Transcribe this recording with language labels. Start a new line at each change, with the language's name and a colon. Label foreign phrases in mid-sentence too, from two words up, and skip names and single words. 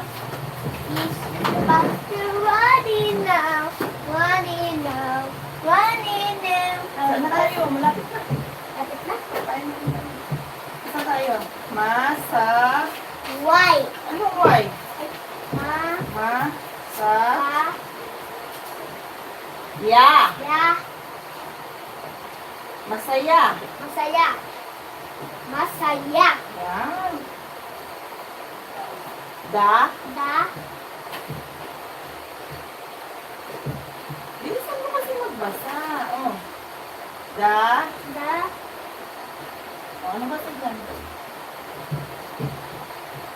English: He's about to running now. Running now. Running now.
Filipino: Saan na tayo? Malapit na. Lapit na. Saan tayo? Masa. Why? Anong why? Ma. Masa. Pa. Ya. Ya. Masaya. Masaya. Masaya. Yan. Da. Da. Bilisan mo kasi magbasa. Oh. Da. Da. Oh, ano ba ito dyan?